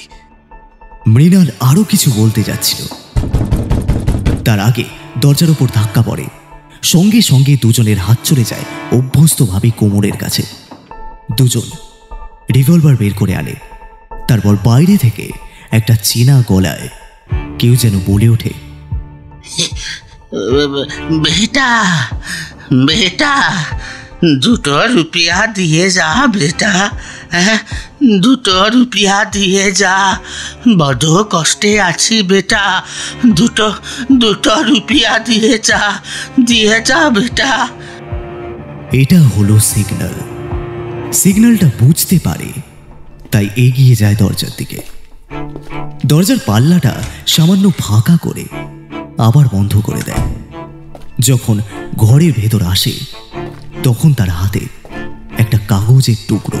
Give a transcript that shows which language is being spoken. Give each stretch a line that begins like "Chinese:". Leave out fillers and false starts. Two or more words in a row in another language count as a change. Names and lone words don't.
Bangla: মৃণাল আরো কিছু বলতে যাচ্ছিল, তার আগে দরজার ওপর ধাক্কা পড়ে। সঙ্গে সঙ্গে দুজনের হাত চলে যায় অভ্যস্তভাবে কোমরের কাছে। দুজন রিভলভার বের করে আনে। তারপর বাইরে থেকে একটা চেনা গলায় কেউ যেন বলে ওঠে,
Hindi: बेटा बेटा 2 रुपया दिए जा बेटा, 2 रुपया दिए जा,
Bangla: বড় কষ্টে আছি
Hindi: बेटा, 2 रुपया दिए जा बेटा।
Bangla: এটা হলো সিগন্যাল। সিগন্যালটা বুঝতে পারে, তাই এগিয়ে যায় দরজার দিকে। দরজার পাল্লাটা সামান্য ফাঁকা করে আবার বন্ধ করে দেয়। যখন ঘরের ভেতর আসে তখন তার হাতে একটা কাগজের টুকরো।